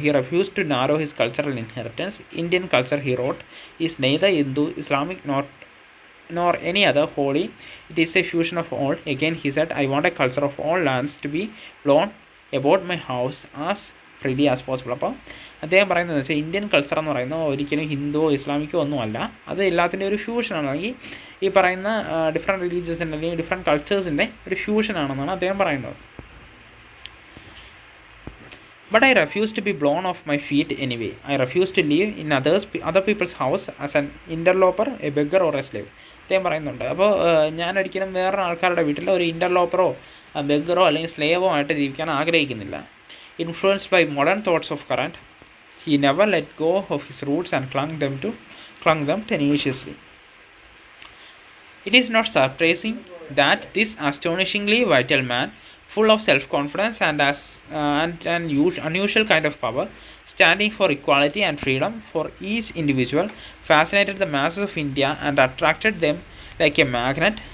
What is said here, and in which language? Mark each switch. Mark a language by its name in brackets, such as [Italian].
[English] He refused to narrow his cultural inheritance. Indian culture, he wrote, is neither Hindu, Islamic nor any other holy. It is a fusion of all. Again he said, I want a culture of all lands to be blown about my house as freely as possible. [Malayalam] അപ്പോൾ അദ്ദേഹം പറയുന്നത് വെച്ചാൽ Indian culture എന്ന് പറയുന്നത് ഒരിക്കലും ഹിന്ദുവോ ഇസ്ലാമിക്കോ ഒന്നുമല്ല, അത് എല്ലാത്തിൻ്റെ ഒരു ഫ്യൂഷനാണ്. അല്ലെങ്കിൽ ഈ പറയുന്ന ഡിഫറെൻറ്റ് റിലീജിയസിൻ്റെ അല്ലെങ്കിൽ ഡിഫറെൻറ്റ് കൾച്ചേഴ്സിൻ്റെ ഒരു ഫ്യൂഷനാണെന്നാണ് അദ്ദേഹം പറയുന്നത്. [English] But I refuse to be blown off my feet anyway. I refuse to live in other people's house as an interloper, a beggar or a slave. [Malayalam] അദ്ദേഹം പറയുന്നുണ്ട്. അപ്പോൾ ഞാനൊരിക്കലും വേറെ ആൾക്കാരുടെ വീട്ടിൽ ഒരു ഇൻ്റർലോപ്പറോ ബെഗറോ അല്ലെങ്കിൽ സ്ലേവോ ആയിട്ട് ജീവിക്കാൻ ആഗ്രഹിക്കുന്നില്ല. [English] Influenced by modern thoughts of current, he never let go of his roots and clung them tenaciously. It is not surprising that this astonishingly vital man, full of self-confidence and an unusual kind of power, standing for equality and freedom for each individual, fascinated the masses of India and attracted them like a magnet.